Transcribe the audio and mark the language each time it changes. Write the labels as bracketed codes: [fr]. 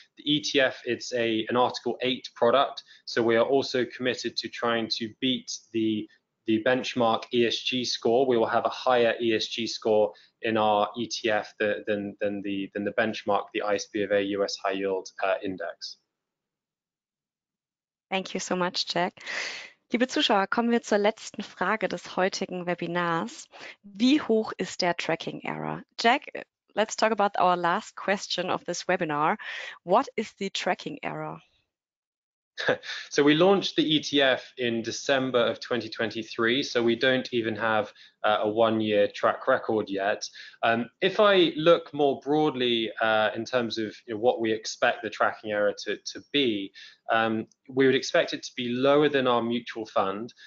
[en] The ETF, it's an Article 8 product, so we are also committed to trying to beat the benchmark ESG score. We will have a higher ESG score in our ETF than the benchmark, the ISB of A US High Yield Index. Thank you so much, Jack. [de] Liebe Zuschauer, kommen wir zur letzten Frage des heutigen Webinars. Wie hoch ist der Tracking Error? [en] Jack, let's talk about our last question of this webinar. What is the tracking error? So we launched the ETF in December of 2023, so we don't even have a 1-year track record yet. If I look more broadly in terms of, you know, what we expect the tracking error to be, we would expect it to be lower than our mutual fund.